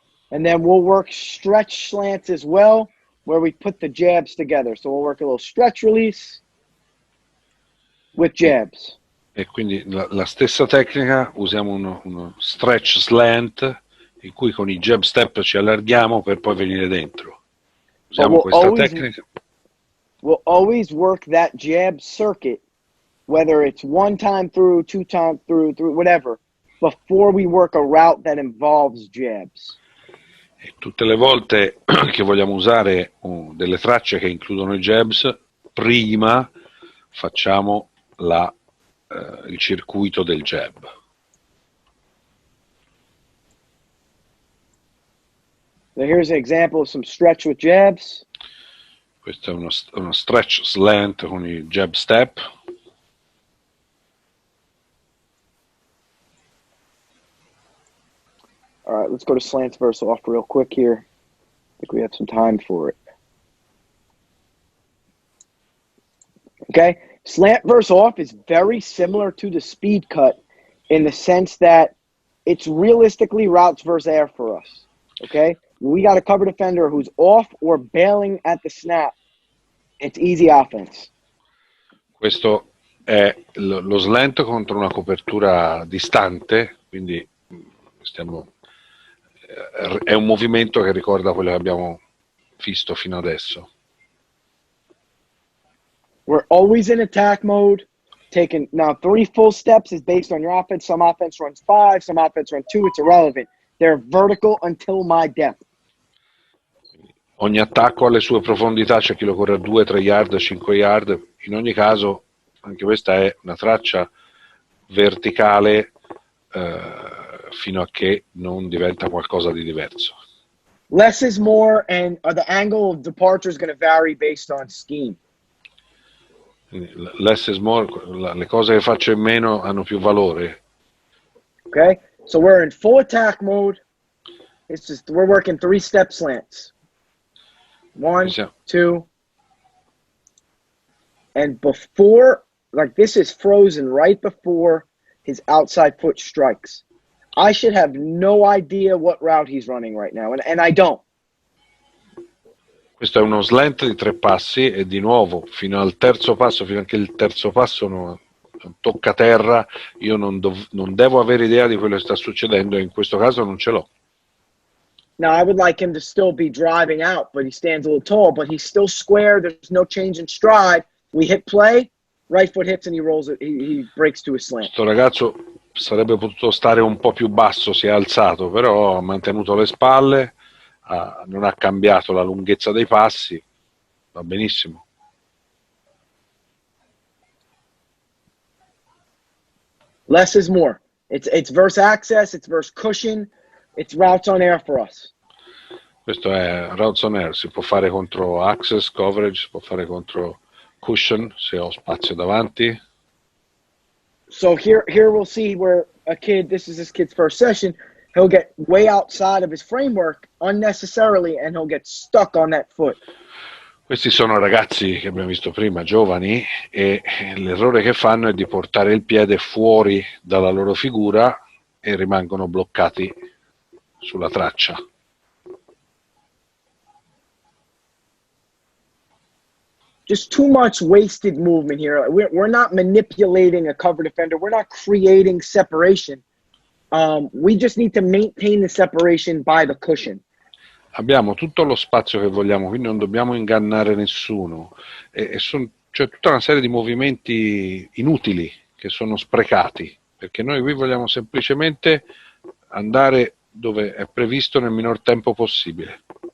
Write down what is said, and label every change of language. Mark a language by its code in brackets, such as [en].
[en] And then we'll work stretch slants as well, where we put the jabs together. So we'll work a little stretch release with jabs. [it] E quindi la stessa tecnica, usiamo uno stretch slant in cui con i jab step ci allarghiamo per poi venire dentro. Usiamo questa tecnica. [en] We'll always work that jab circuit, whether it's 1 time through, 2 time through, whatever, before we work a route that involves jabs. [it] E tutte le volte che vogliamo usare delle tracce che includono i jabs, prima facciamo il circuito del jab. [en] So here's an example of some stretch with jabs. [it] Questo è uno stretch slant con i jab step. [en] All right, let's go to slants verse off real quick here. I think we have some time for it. Okay, slant verse off is very similar to the speed cut in the sense that it's realistically routes versus air for us. Okay, we got a cover defender who's off or bailing at the snap. It's easy offense. [it] Questo è lo slant contro una copertura distante, quindi è un movimento che ricorda quello che abbiamo visto fino adesso. [en] We're always in attack mode. Taking now 3 full steps is based on your offense. Some offense runs 5, some offense runs 2. It's irrelevant. They're vertical until my depth. [it] Ogni attacco ha le sue profondità, c'è chi lo corre a 2, 3 yard, 5 yard. In ogni caso, anche questa è una traccia verticale fino a che non diventa qualcosa di diverso. [en] Less is more, and the angle of departure is going to vary based on scheme. Less is more, [it] le cose che faccio in meno hanno più valore. [en] Okay, so we're in full attack mode. We're working 3 step slants. 1, 2, and before, like this is frozen right before his outside foot strikes. I should have no idea what route he's running right now, and I don't. [it] Questo è uno slant di 3 passi e di nuovo fino al terzo passo, fino a che il terzo passo non tocca terra, io non devo avere idea di quello che sta succedendo e in questo caso non ce l'ho. [en] Now, I would like him to still be driving out, but he stands a little tall, but he's still square. There's no change in stride. We hit play, right foot hits and he rolls it, he breaks to a slant. [it] Questo ragazzo sarebbe potuto stare un po' più basso, si è alzato, però ha mantenuto le spalle, non ha cambiato la lunghezza dei passi, va benissimo. [en] Less is more. It's verse access, it's verse cushion, it's routes on air for us. [it] Questo è [en] routes on air, [it] si può fare contro access, coverage, si può fare contro cushion, se ho spazio davanti. [en] So here we'll see where a kid, this is this kid's first session, he'll get way outside of his framework unnecessarily and he'll get stuck on that foot. [it] Questi sono ragazzi che abbiamo visto prima, giovani, e l'errore che fanno è di portare il piede fuori dalla loro figura e rimangono bloccati sulla traccia. [en] Just too much wasted movement here. We're not manipulating a cover defender. We're not creating separation. We just need to maintain the separation by the cushion. [it] Abbiamo tutto lo spazio che vogliamo, quindi non dobbiamo ingannare nessuno. C'è tutta una serie di movimenti inutili che sono sprecati, perché noi qui vogliamo semplicemente andare dove è previsto nel minor tempo possibile.